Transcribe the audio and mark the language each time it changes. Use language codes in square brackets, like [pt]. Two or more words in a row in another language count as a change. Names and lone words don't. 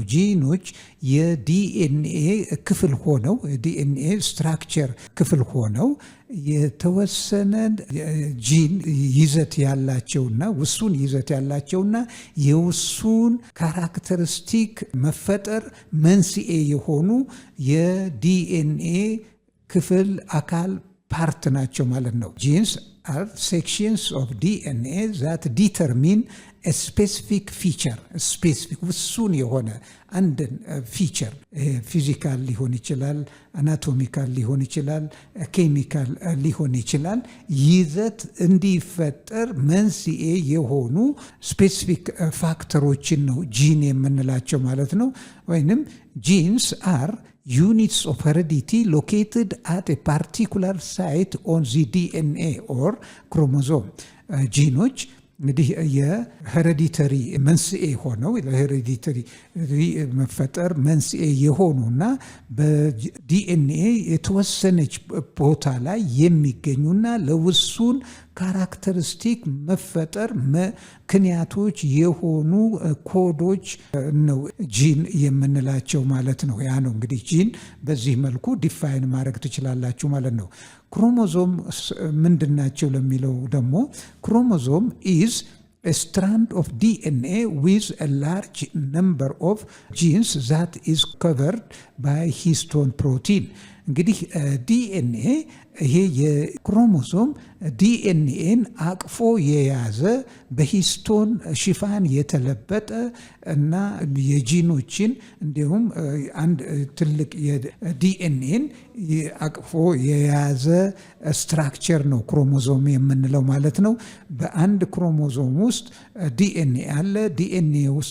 [am] ጂኖች የዲኤንኤ ክፍል ሆነው [en] DNA structure [am] ክፍል ሆነው የተወሰነ ጂን ይዘት ያላቸውና ውሱን ይዘት ያላቸውና የውሱን ካራክተሪስቲክ መፈጠር መንስኤ የሆኑ የዲኤንኤ ክፍል አካል ፓርት ናቸው ማለት ነው። ጂንስ [en] are sections of DNA that determine a specific feature, specific [am] ውሱን የሆነ አንድን ፊቸር ፊዚካል ሊሆን ይችላል፣ አናቶሚካል ሊሆን ይችላል፣ ኬሚካል ሊሆን ይችላል። ይዘት እንዲፈጠር መንስኤ የሆኑ ስፔሲፊክ ፋክተሮችን ነው ጂን የምንላቸው ማለት ነው። ወይንም [en] genes are units of heredity located at a particular site on the DNA or chromosome. [am] ጂኖች እንግዲህ የሄሬዲተሪ መንስኤ ሆነው ለሄሬዲተሪ መፈጠር መንስኤ የሆኑና በዲኤንኤ የተወሰነች ቦታ ላይ የሚገኙና ለውሱን ካራክተሪስቲክ መፈጠር ምክንያቶች የሆኑ ኮዶች ነው ጂን የምንላቸው ማለት ነው። ያ ነው እንግዲህ ጂን በዚህ መልኩ ዲፋይን ማድረግ ትችላላችሁ ማለት ነው። ክሮሞዞም ምንድናቸው ለሚለው ደግሞ ክሮሞዞም [en] is a strand of DNA with a large number of genes that is covered by histone protein. [am] እንግዲህ ዲኤንኤ ይሄ የክሮሞዞም ዲኤንኤን አቅፎ የያዘ በሂስቶን ሽፋን የተለበጠ እና የጂኖችን እንዲሁም አንድ ትልቅ የዲኤንኤን አቅፎ የያዘ ስትራክቸር ነው ክሮሞዞም የምንለው ማለት ነው። በአንድ ክሮሞዞም ውስጥ ዲኤንኤ አለ። ዲኤንኤ ውስጥ